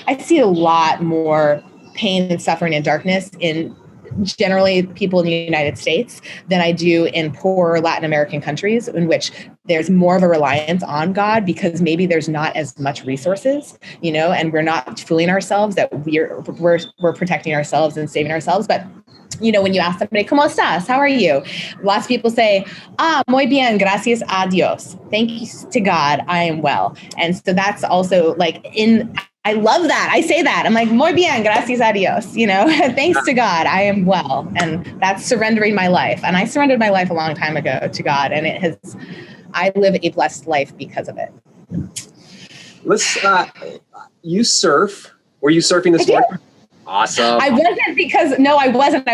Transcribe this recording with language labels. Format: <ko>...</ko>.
<en>I see a lot more pain and suffering and darkness in generally people in the United States than I do in poor Latin American countries, in which there's more of a reliance on God because maybe there's not as much resources, and we're not fooling ourselves that we're protecting ourselves and saving ourselves. But when you ask somebody,</en> <es>¿Cómo estás?</es> <en>How are you? Lots of people say,</en> <es>muy bien, gracias a Dios.</es> <en>Thanks to God, I am well. And so that's also I love that. I say that. I'm like,</en> <es>muy bien, gracias a Dios.</es> <en>Thanks to God, I am well. And that's surrendering my life. And I surrendered my life a long time ago to God. And I live a blessed life because of it. You surf. Were you surfing this morning? Awesome. I wasn't.</en>